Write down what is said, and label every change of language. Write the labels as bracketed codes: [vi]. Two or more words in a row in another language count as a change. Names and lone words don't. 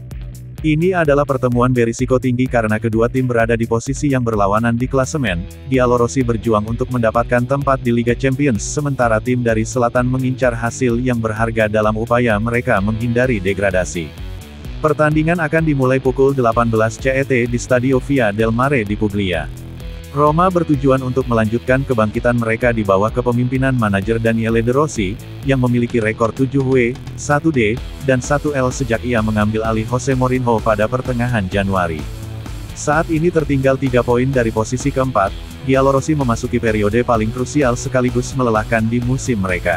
[id] Ini adalah pertemuan berisiko tinggi karena kedua tim berada di posisi yang berlawanan di klasemen. Giallorossi berjuang untuk mendapatkan tempat di Liga Champions sementara tim dari selatan mengincar hasil yang berharga dalam upaya mereka menghindari degradasi. Pertandingan akan dimulai pukul 18 CET di Stadio Via del Mare di Puglia. Roma bertujuan untuk melanjutkan kebangkitan mereka di bawah kepemimpinan manajer Daniele De Rossi, yang memiliki rekor 7W, 1D, dan 1L sejak ia mengambil alih Jose Mourinho pada pertengahan Januari. Saat ini tertinggal 3 poin dari posisi keempat, Giallorossi memasuki periode paling krusial sekaligus melelahkan di musim mereka.